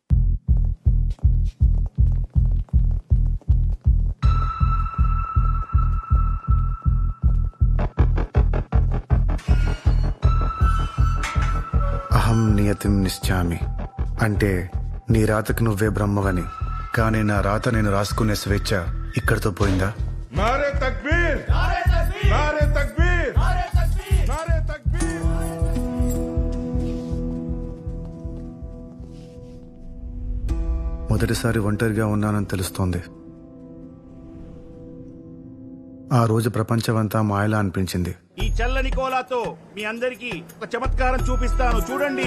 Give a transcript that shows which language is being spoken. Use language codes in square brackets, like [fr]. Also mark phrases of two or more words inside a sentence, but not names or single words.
[sa] అహం నియతిం నిశ్చామి [te] అంటే నీ రాతకు నువ్వే బ్రహ్మవని. కానీ నా రాత నేను రాసుకునే స్వేచ్ఛ ఇక్కడితో పోయిందా? [ur] نعرۂ تکبیر! نعرۂ تکبیر! نعرۂ تکبیر! نعرۂ تکبیر! نعرۂ تکبیر! [te] మొదటిసారి ఒంటరిగా ఉన్నానని తెలుస్తోంది. ఆ రోజు ప్రపంచమంతా మాయలా అనిపించింది. ఈ చల్లని కోలాతో మీ అందరికి ఒక చమత్కారం చూపిస్తాను, చూడండి.